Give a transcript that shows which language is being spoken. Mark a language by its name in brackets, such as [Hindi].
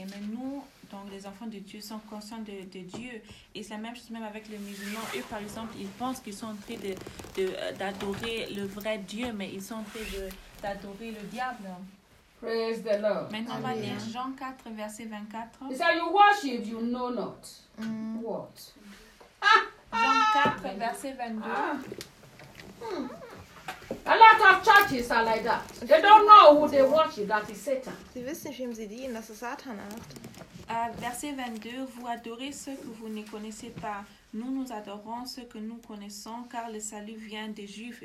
[French] Et même nous, donc les enfants de Dieu, sont conscients de Dieu. Et c'est la même chose même avec les musulmans. Eux, par exemple, ils pensent qu'ils sont en train d'adorer le vrai Dieu, mais ils sont en train d'adorer le diable. [English] Praise the Lord. [French] Maintenant, on va lire Jean 4, verset 24. [English] It's how you worship, you know not. What? [French] Jean 4, verset 22. [English] A lot of churches are like that. They don't know who they worship, that is Satan. [German] Sie wissen nicht, wem sie dienen, das ist Satan. [French] Verset 22, vous adorez ceux que vous ne connaissez pas. Nous, nous adorons ceux que nous connaissons, car le salut vient des Juifs.